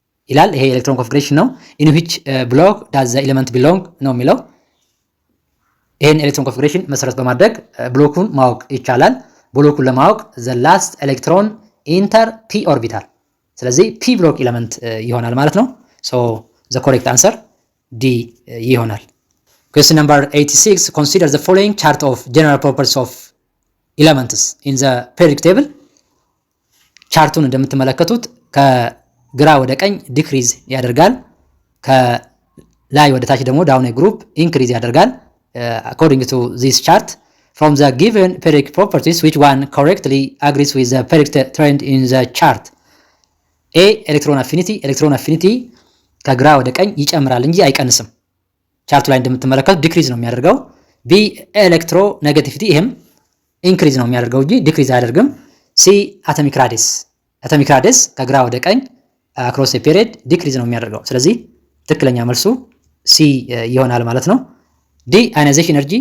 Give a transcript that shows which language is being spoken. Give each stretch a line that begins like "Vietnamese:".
Amharic: ይላል። ይሄ ኤሌክትሮን ኮንፊግሬሽን ነው።
English: in which block does the element belong
Amharic: ነው የሚለው። ይሄን ኤሌክትሮን ኮንፊግሬሽን መሰረት በማድረግ ብሎኩን ማወቅ ይቻላል። ብሎኩን ለማወቅ
English: the last electron enter p orbital
Amharic: ስለዚህ p ብሎክ ኤሌመንት ይሆናል ማለት ነው።
English: so the correct answer D
Amharic: ይሆናል።
English: Question number 86, consider the following chart of general properties of elements in the periodic table.
Amharic: ቻርቱን እንደምትመለከቱት ከግራ ወደ ቀኝ ዲክሪዝ ያደርጋል፣ ከላይ ወደ ታች ደግሞ ዳውን ግሩፕ ኢንክሪዝ ያደርጋል።
English: according to this chart from the given periodic properties which one correctly agrees with the periodic trend in the chart?
Amharic: A electron affinity ከግራ ወደ ቀኝ ይጨምራል እንጂ አይቀንስም። ቻርቱ ላይ እንደምትመለከቱት ዲክሪዝ ነው የሚያደርገው። ቢ ኤሌክትሮ ኔጋቲቪቲ ይሄም ኢንክሪዝ ነው የሚያደርገው እንጂ ዲክሪዝ አያደርግም። ሲ አቶሚክ ራዲየስ ከግራ ወደ ቀኝ አክሮስ ኤ ፔሪድ ዲክሪዝ ነው የሚያደርገው። ስለዚህ ትክክለኛ መልሱ ሲ ይሆናል ማለት ነው። ዲ አዮናይዜሽን